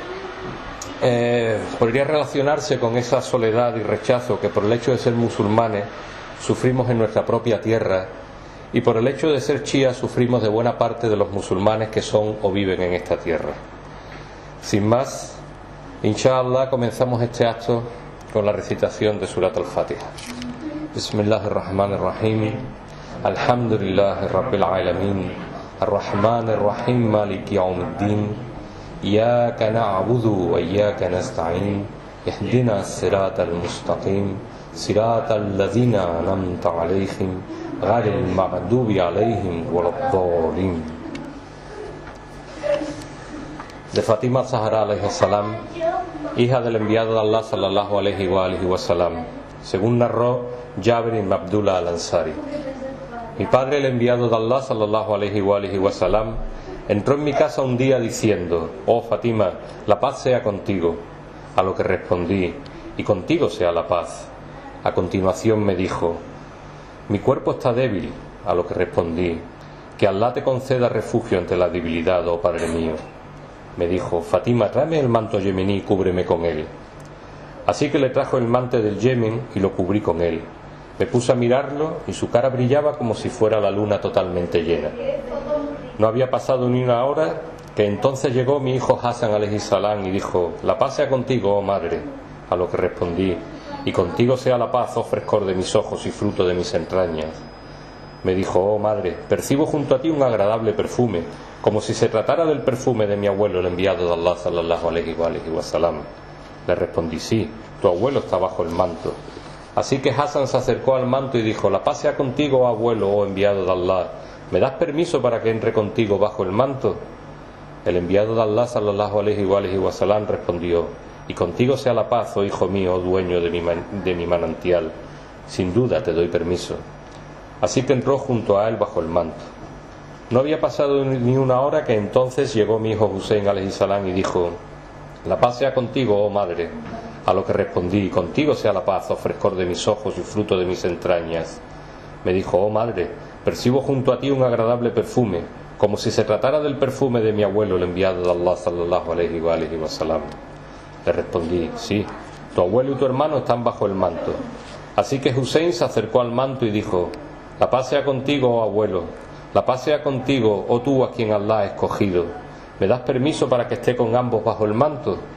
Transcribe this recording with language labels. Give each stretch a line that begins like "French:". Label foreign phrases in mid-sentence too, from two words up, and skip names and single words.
Spanish: podría relacionarse con esa soledad y rechazo que por el hecho de ser musulmanes sufrimos en nuestra propia tierra, y por el hecho de ser chiíes sufrimos de buena parte de los musulmanes que son o viven en esta tierra. Sin más, inshallah, comenzamos este acto con la recitación de Surat al-Fatiha.
Arabic: بسم الله الرحمن الرحيم. الحمد لله رب العالمين. الرحمن الرحيم، مالك يوم الدين. إياك نعبد وإياك نستعين اهدنا الصراط المستقيم صراط الذين أنعمت عليهم غير المغضوب عليهم ولا الضالين.
Spanish: De Fatima Zahra
Arabic: عليه السلام,
Spanish: hija del enviado de Allah
Arabic: صلى الله عليه وسلم,
Spanish: según narró Jabir ibn Abdullah al-Ansari. Mi padre, el enviado de Allah
Arabic: صلى الله عليه وسلم,
Spanish: entró en mi casa un día diciendo: oh Fatima, la paz sea contigo. A lo que respondí: y contigo sea la paz. A continuación me dijo: mi cuerpo está débil. A lo que respondí: que Allah te conceda refugio ante la debilidad, oh padre mío. Me dijo: Fatima, tráeme el manto yemení y cúbreme con él. Así que le trajo el manto del Yemen y lo cubrí con él. Me puse a mirarlo y su cara brillaba como si fuera la luna totalmente llena. No había pasado ni una hora que entonces llegó mi hijo Hassan
Arabic: عليه السلام
Spanish: y dijo: la paz sea contigo, oh madre. A lo que respondí: y contigo sea la paz, oh frescor de mis ojos y fruto de mis entrañas. Me dijo: oh madre, percibo junto a ti un agradable perfume, como si se tratara del perfume de mi abuelo, el enviado de Allah
Arabic: صلى الله عليه وسلم.
Spanish: Le respondí: sí, tu abuelo está bajo el manto. Así que Hassan se acercó al manto y dijo: la paz sea contigo, oh abuelo, oh enviado de Allah. ¿Me das permiso para que entre contigo bajo el manto? El enviado de Allah
Arabic: صلى الله عليه وسلم
Spanish: respondió: y contigo sea la paz, oh hijo mío, oh dueño de mi manantial. Sin duda te doy permiso. Así que entró junto a él bajo el manto. No había pasado ni una hora que entonces llegó mi hijo Hussein
Arabic: عليه السلام
Spanish: y dijo: la paz sea contigo, oh madre. A lo que respondí: contigo sea la paz, oh frescor de mis ojos y fruto de mis entrañas. Me dijo: oh madre, percibo junto a ti un agradable perfume, como si se tratara del perfume de mi abuelo, el enviado de Allah
Arabic: صلى الله عليه وسلم.
Spanish: Le respondí: sí, tu abuelo y tu hermano están bajo el manto. Así que Hussein se acercó al manto y dijo: la paz sea contigo, oh abuelo. La paz sea contigo, oh tú a quien Allah ha escogido. ¿Me das permiso para que esté con ambos bajo el manto?